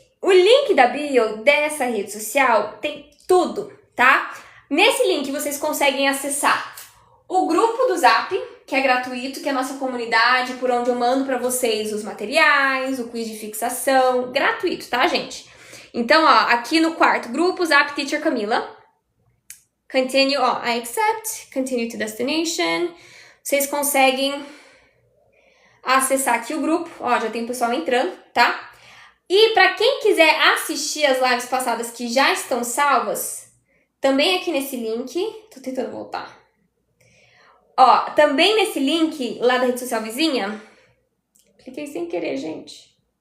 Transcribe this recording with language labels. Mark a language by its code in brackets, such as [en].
[pt] O link da bio dessa rede social tem tudo, tá? Nesse link vocês conseguem acessar o grupo do Zap, que é gratuito, que é a nossa comunidade, por onde eu mando pra vocês os materiais, o quiz de fixação, gratuito, tá, gente? Então, ó, aqui no quarto grupo, Zap Teacher Camila. [en] Continue, [pt] ó, [en] I accept, continue to destination. [pt] Vocês conseguem acessar aqui o grupo, ó, já tem o pessoal entrando, tá? E para quem quiser assistir as lives passadas que já estão salvas, também aqui nesse link, tô tentando voltar. Ó, também nesse link lá da rede social vizinha, cliquei sem querer, gente.